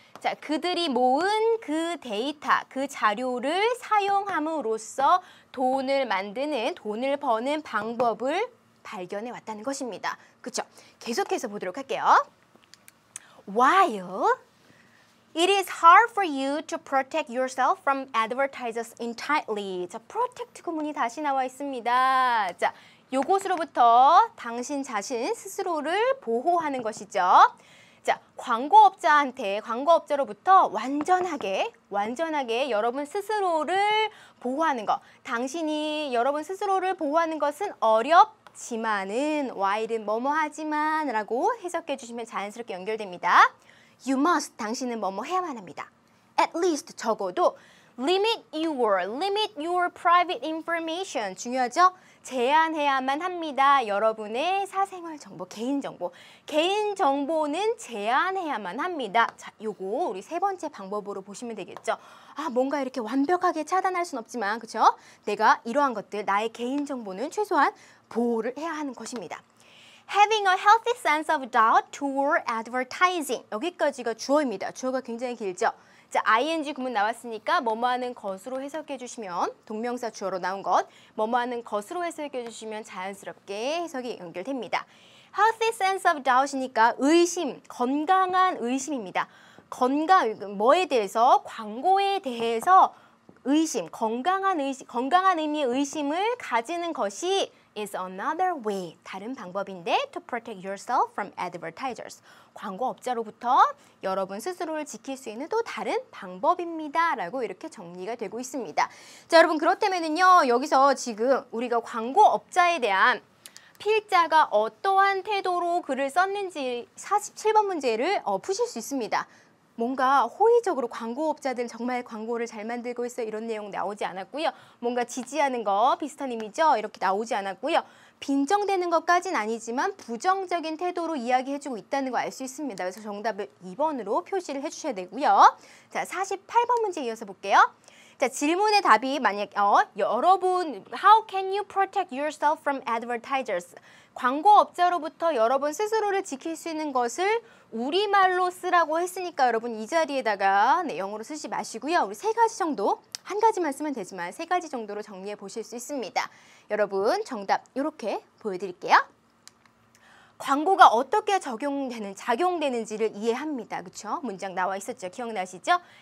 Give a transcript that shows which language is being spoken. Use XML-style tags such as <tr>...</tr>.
<ko>자, 그들이 모은 그 데이터, 그 자료를 사용함으로써 돈을 만드는, 돈을 버는 방법을 발견해 왔다는 것입니다. 그렇죠? 계속해서 보도록 할게요.</ko> <en>While it is hard for you to protect yourself from advertisers entirely.</en> <ko>자, protect 구문이 다시 나와 있습니다. 자, 요것으로부터 당신 자신 스스로를 보호하는 것이죠. 자, 광고업자로부터 완전하게 여러분 스스로를 보호하는 것. 당신이 여러분 스스로를 보호하는 것은 어렵지만은, while은 뭐뭐하지만 라고 해석해 주시면 자연스럽게 연결됩니다.</ko> <en>You must,</en> <ko>당신은 뭐뭐 해야만 합니다.</ko> <en>At least,</en> <ko>적어도</ko> <en>limit your private information.</en> <ko>중요하죠? 제한해야만 합니다. 여러분의 사생활 정보, 개인 정보는 제한해야만 합니다. 자, 요거 우리 세 번째 방법으로 보시면 되겠죠. 뭔가 이렇게 완벽하게 차단할 순 없지만, 그렇죠? 내가 이러한 것들, 나의 개인 정보는 최소한 보호를 해야 하는 것입니다.</ko> <en>Having a healthy sense of doubt toward advertising.</en> <ko>여기까지가 주어입니다. 주어가 굉장히 길죠. 자, ing 구문 나왔으니까 뭐뭐하는 것으로 해석해 주시면, 동명사 주어로 나온 것, 뭐뭐하는 것으로 해석해 주시면 자연스럽게 해석이 연결됩니다.</ko> <en>Healthy sense of doubt</en> <ko>이니까 의심, 건강한 의심입니다. 뭐에 대해서? 광고에 대해서 의심, 건강한 의미의 의심을 가지는 것이</ko> <en>is another way.</en> <ko>다른 방법인데</ko> <en>to protect yourself from advertisers.</en> <ko>광고업자로부터 여러분 스스로를 지킬 수 있는 또 다른 방법입니다. 라고 이렇게 정리가 되고 있습니다. 자, 여러분 그렇다면은요. 여기서 지금 우리가 광고업자에 대한 필자가 어떠한 태도로 글을 썼는지 47번 문제를 푸실 수 있습니다. 뭔가 호의적으로 광고업자들 정말 광고를 잘 만들고 있어 이런 내용 나오지 않았고요. 뭔가 지지하는 거 비슷한 의미죠. 이렇게 나오지 않았고요. 빈정대는 것까진 아니지만 부정적인 태도로 이야기해주고 있다는 거 알 수 있습니다. 그래서 정답을 2번으로 표시를 해주셔야 되고요. 자, 48번 문제 이어서 볼게요. 자, 질문의 답이 만약 여러분</ko> <en>How can you protect yourself from advertisers?</en> <ko>광고업자로부터 여러분 스스로를 지킬 수 있는 것을 우리말로 쓰라고 했으니까 여러분 이 자리에다가 영어로 쓰지 마시고요. 우리 세 가지 정도, 한 가지만 쓰면 되지만 세 가지 정도로 정리해 보실 수 있습니다. 여러분 정답 이렇게 보여드릴게요. 광고가 어떻게 작용되는지를 이해합니다. 그렇죠? 문장 나와 있었죠? 기억나시죠?</ko>